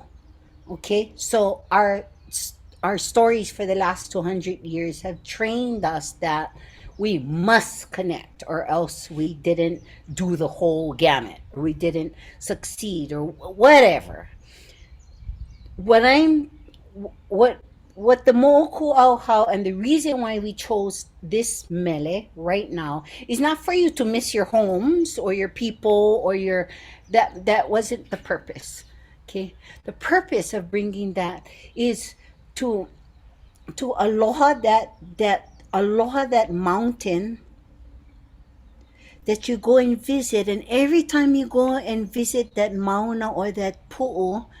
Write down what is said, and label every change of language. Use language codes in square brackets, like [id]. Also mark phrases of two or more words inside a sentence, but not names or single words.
[en] Okay, so our stories for the last 200 years have trained us that we must connect, or else we didn't do the whole gamut, or we didn't succeed, or whatever. What the moʻokūʻauhau, and the reason why we chose this mele right now, is not for you to miss your homes or your people or your that wasn't the purpose. Okay, the purpose of bringing that is to aloha that mountain that you go and visit, and every time you go and visit that mauna or that pu'u,